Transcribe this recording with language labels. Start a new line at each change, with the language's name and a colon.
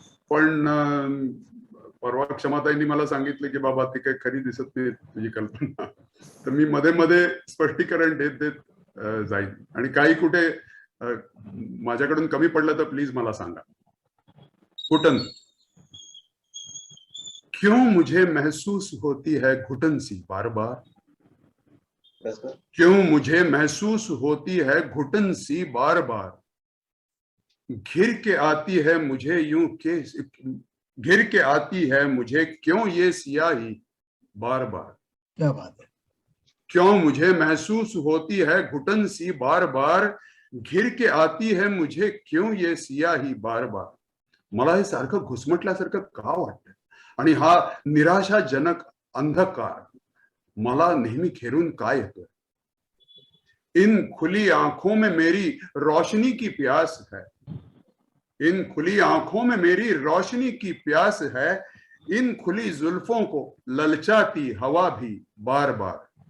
Marathi: पण परवा क्षमाताईंनी मला सांगितलं की बाबा ती काही खरी दिसत नाही तुझी कल्पना. तर मी मध्ये मध्ये स्पष्टीकरण देत देत जाईल आणि काही कुठे माझ्याकडून कमी पडलं तर प्लीज मला सांगा.
Hindi: घुटन. क्यों मुझे महसूस होती है घुटन सी बार बार, क्यों मुझे महसूस होती है घुटन सी बार बार, घिर के आती है मुझे यूं के, घिर के आती है मुझे क्यों ये सियाही बार बार. क्या बात है. क्यों मुझे महसूस होती है घुटन सी बार बार, घिर के आती है मुझे क्यों ये सियाही बार बार.
Marathi: मला हे सारखं घुसमटल्यासारखं का वाटतं आणि हा निराशाजनक अंधकार मला नेहमी घेरून काय येतोय.
Hindi: इन खुली आंखों में मेरी रोशनी की प्यास है, इन खुली आंखों में मेरी रोशनी की प्यास है, इन खुली जुल्फों को ललचाती हवा भी बार बार।